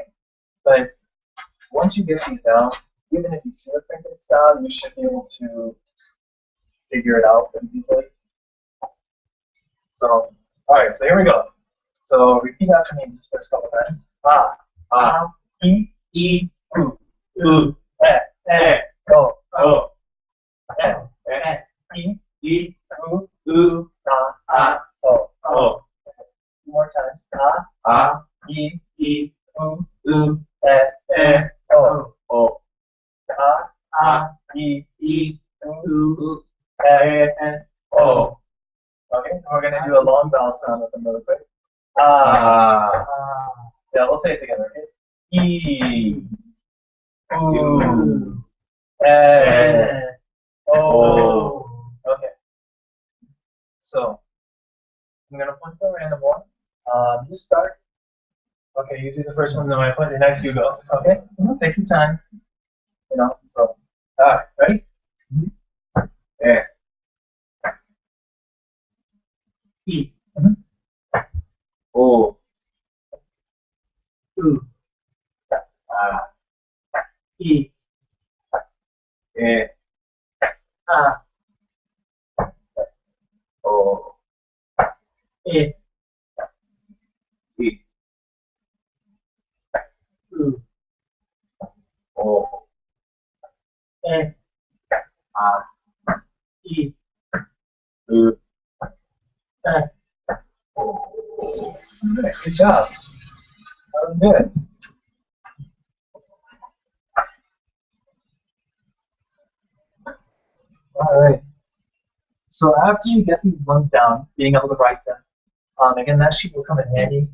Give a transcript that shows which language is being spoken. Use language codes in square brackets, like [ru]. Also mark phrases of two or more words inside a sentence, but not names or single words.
[en] But once you get these down, even if you see a printed style, you should be able to figure it out pretty easily. So, all right. So here we go. So repeat after me these first couple times. Ah, ah, e, E, U, E, O, E, U, O. Two more times. E, U, O. E, U, O. Okay, and we're gonna do a long vowel sound with them really quick. Yeah, we'll say it together. Okay? E, U, O. Okay. So I'm gonna point to a random one. You start. Okay, you do the first one, then I point the next. You go. Okay. Take your time. You know. So, all right. Ready? E. O. U. E. E. O. E. E. U. O. E. E. U. Good job. That was good. All right. So after you get these ones down, being able to write them, again, that sheet will come in handy.